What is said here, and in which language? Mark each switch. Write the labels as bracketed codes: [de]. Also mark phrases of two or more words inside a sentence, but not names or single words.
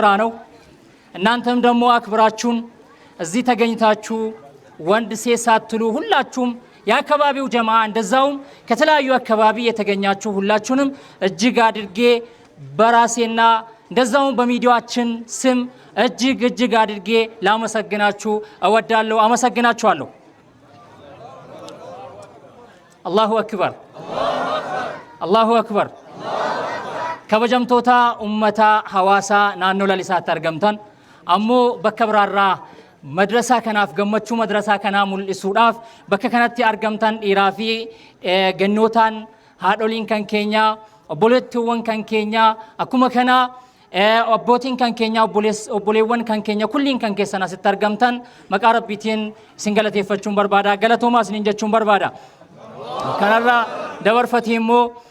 [am] ነው እናንተም ደግሞ አክብራችሁን እዚህ ተገኝታችሁ ወንድ ሴት ሳትሉ ሁላችሁም የአካባቢው ጀማዓ እንደዛውም ከተለያዩ አካባቢ የተገኛችሁ ሁላችሁንም እጅግ አድርጌ በራሴና እንደዛውም በሚዲያችን ስም እጅግ አድርጌ ላመሰግናችሁ እወዳለሁ አመሰግናችኋለሁ [ar] الله أكبر [om] kabajamtoota ummataa hawaasaa naannoo lalisaatti argamtan ammoo bakka biraarraa madrasaa kanaaf gammachuu madrasaa kanaa mul'isuudhaaf bakka kanatti argamtan dhiiraa fi gannootaan haadholiin kan keenya obboleettiiwwan kan keenya akkuma kana abbootiin kan keenya obboleewwan kan keenya kulliin kan keessan asitti argamtan maqaa rabbiitiin isin galateeffachuun barbaada galatoomaa isiniin jechuun barbaada kanarraa dabarfatee immoo